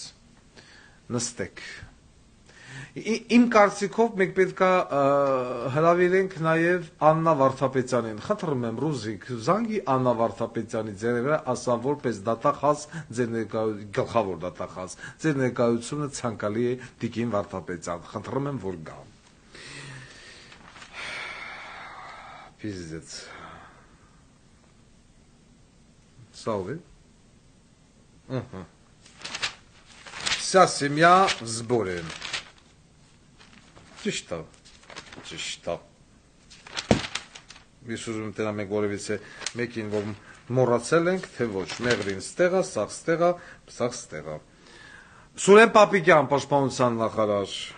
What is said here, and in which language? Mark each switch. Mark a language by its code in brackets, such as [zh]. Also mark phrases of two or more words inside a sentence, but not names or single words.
[hy] նստեք Իմ կարծիքով մենք պետք է հրավիրենք նաև Աննա Վարդապետյանին։ Խնդրում եմ Ռուզիկ, զանգի Աննա Վարդապետյանի ձեռը ասան որպես դատախազ, գլխավոր դատախազ, ձեր ներկայությունը ցանկալի է Տիկին Վարդապետյան։ Խնդրում եմ որ գա։ Пиздец. Салve. [ru] Вся семья в сборе. [hy] Ճիշտ է։ Ես ուզում եմ տենա մենք որևիցե մեկին որ մոռացել ենք, թե ոչ, մեղրին ստեղա, սաղ ստեղա։ Սուրեն Պապիկյան, պաշտպանության նախարար։